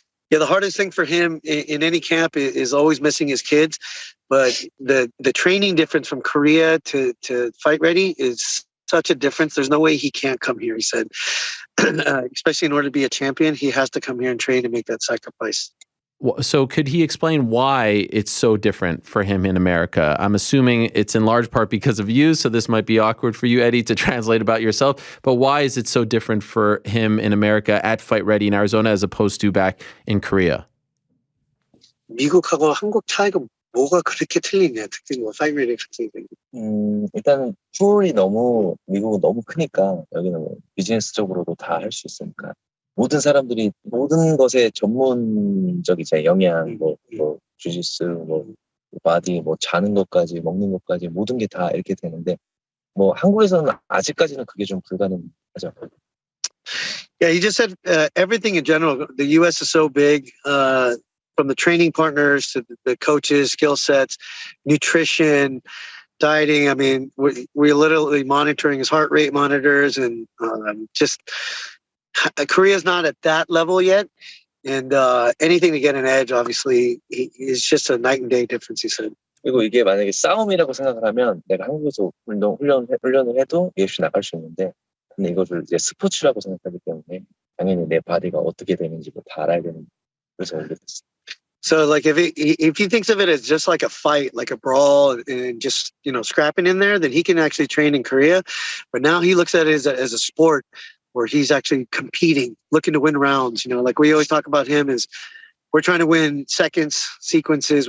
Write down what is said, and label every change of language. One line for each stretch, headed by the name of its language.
English: Yeah, the hardest thing for him in any camp is always missing his kids, but the training difference from Korea to Fight Ready is such a difference. There's no way he can't come here, he said. Especially in order to be a champion, he has to come here and train and make that sacrifice. So could he explain why it's so different for him in America? I'm assuming it's in large part because of you, so this might be awkward for you, Eddie, to translate about yourself. But why is it so different for him in America at Fight Ready in Arizona as opposed to back in Korea?
Korean: 미국하고 한국 차이가 뭐가 그렇게 틀리냐? 특히 뭐 Fight Ready 같은 경우. 일단 풀이 너무 미국은 너무 크니까 여기는 뭐 비즈니스적으로도 다 할 수 있으니까. 모든 사람들이 모든 것에 전문적이잖아요. 영양, 뭐 주짓수, 뭐 바디, 뭐 자는 것까지 먹는 것까지 모든 게 다 이렇게 되는데 뭐 한국에서는 아직까지는 그게 좀 불가능하죠.
English: Yeah, he just said everything in general. The U.S. is so big, from the training partners to the coaches, skill sets, nutrition, dieting. I mean, we're literally monitoring his heart rate monitors and just. Korea's not at that level yet, and anything to get an edge, obviously, is just a night and day difference. He said.
Korean: 그리고 이게 만약에 싸움이라고 생각을 하면 내가 한국에서 훈련을 해도 UFC 나갈 수 있는데, 근데 이거를 이제 스포츠라고 생각하기 때문에 당연히 내 바디가 어떻게 되는지도 다 알아야 되는 그래서 오게 됐어.
English: So, like, if he thinks of it as just like a fight, like a brawl, and just scrapping in there, then he can actually train in Korea. But now he looks at it as a sport. Where he's actually competing, looking to win rounds. Like we always talk about him is we're trying to win seconds, sequences.